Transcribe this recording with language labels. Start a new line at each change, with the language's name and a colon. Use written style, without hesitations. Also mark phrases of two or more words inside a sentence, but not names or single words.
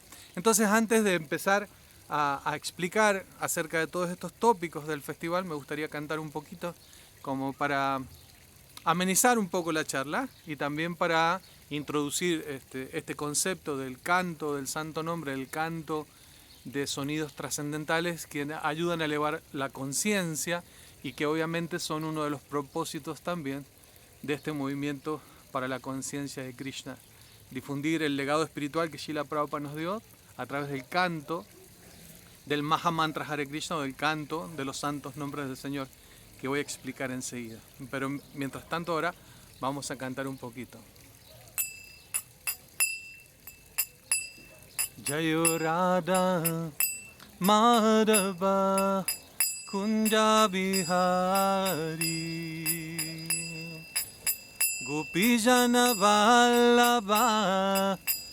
Spanish: Entonces, antes de empezar a explicar acerca de todos estos tópicos del festival, me gustaría cantar un poquito como para amenizar un poco la charla y también para introducir este concepto del canto, del santo nombre, del canto de sonidos trascendentales que ayudan a elevar la conciencia y que obviamente son uno de los propósitos también de este movimiento para la conciencia de Krishna. Difundir el legado espiritual que Srila Prabhupada nos dio a través del canto del Mahamantra Hare Krishna o del canto de los santos nombres del Señor, que voy a explicar enseguida. Pero mientras tanto ahora vamos a cantar un poquito.
Sanskrit: जयो राधा माधव कुञ्ज बिहारी गोपीजन वल्लभ